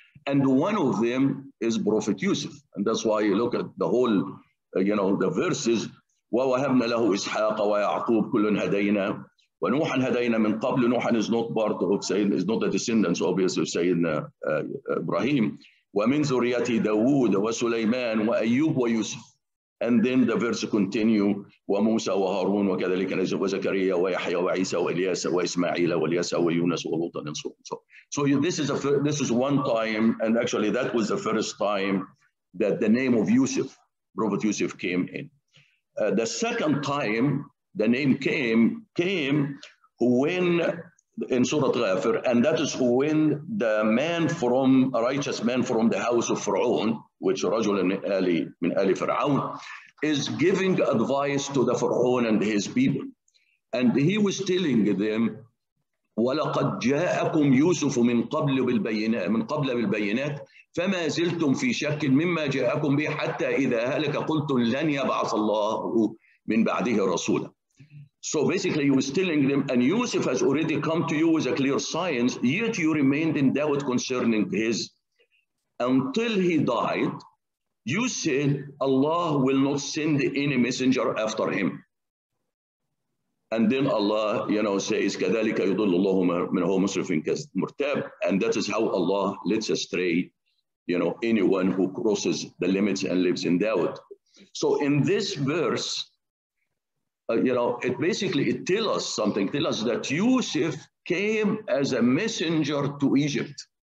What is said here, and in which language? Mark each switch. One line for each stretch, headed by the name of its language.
English: And one of them is Prophet Yusuf. And that's why you look at the whole, the verses,
Arabic: وَوَهَبْنَا لَهُ إِسْحَاقَ وَيَعْقُوبَ كُلٌّ هَدَيْنَا وَنُوحًا هَدَيْنَا مِنْ قَبْلُ.
English: Nuh is not part of Sayyidina, is not the descendants, obviously, of Sayyidina Ibrahim.
Arabic: وَمِنْ ذُرِّيَّتِ دَاوُودَ وَسُلَيْمَانَ وَأَيُّوبَ وَيُوسُف.
English: And then the verse continue,
Arabic: وَمُوسَى وَهَارُونَ وَكَذَلِكَ نَجْزِي وَزَكَرِيَّا وَيَحْيَى وَعِيسَى وَإِلْيَاسَ وَإِسْمَاعِيلَ وَالْيَسَعَ وَيُونَسَ وَلُوطًا
English: and so on. So this is one time, and actually that was the first time that the name of Yusuf, Prophet Yusuf, came in. The second time the name came when in Surah Ghafir, and that is when a righteous man from the house of Pharaoh, which
Arabic: رجل من آل فرعون,
English: is giving advice to the Pharaoh and his people. And he was telling them,
Arabic: وَلَقَدْ جَاءَكُمْ يُوسُفُ مِنْ قَبْلِ بِالْبَيِّنَاتِ فَمَا زِلْتُمْ فِي شَكٍّ مِمَّا جَاءَكُمْ بِهِ حَتَّى إِذَا هَلَكَ قُلْتُمْ لَنْ يَبْعَثَ اللَّهُ مِنْ بَعْدِهِ رَسُولًا.
English: So basically he was telling them, and Yusuf has already come to you with a clear signs, yet you remained in doubt concerning his. Until he died, you said Allah will not send any messenger after him. And then Allah, says,
Arabic: كَذَلِكَ يُضِلُّ اللَّهُ مَنْ هُوَ مُسْرِفٌ مُرْتَابٌ.
English: And that is how Allah lets astray, anyone who crosses the limits and lives in doubt. So in this verse, it tells us something. Tell us that Yusuf came as a messenger to Egypt.